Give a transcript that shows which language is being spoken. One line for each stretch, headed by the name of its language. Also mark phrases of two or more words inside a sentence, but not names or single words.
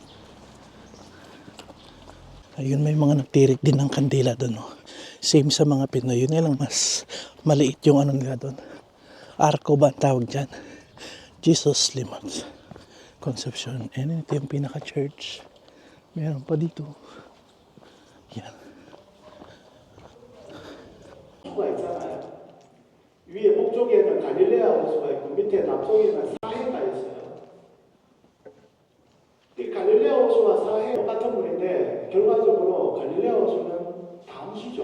Filipino: Ayun, may mga nagtirik din ng kandila doon. Oh. Same sa mga Pinoy. Yun lang mas maliit yung nila doon. Arco ba ang tawag dyan? Jesus Limons Conception. And ito yung pinaka-church. Meron pa dito. Yan.
Korean: 위에 북쪽에는 갈릴레아 호수가 있고 밑에 남쪽에는 사해가 있어요. 이 갈릴레아 호수와 사해 똑같은 물인데 결과적으로 갈릴레아 호수는 담수죠.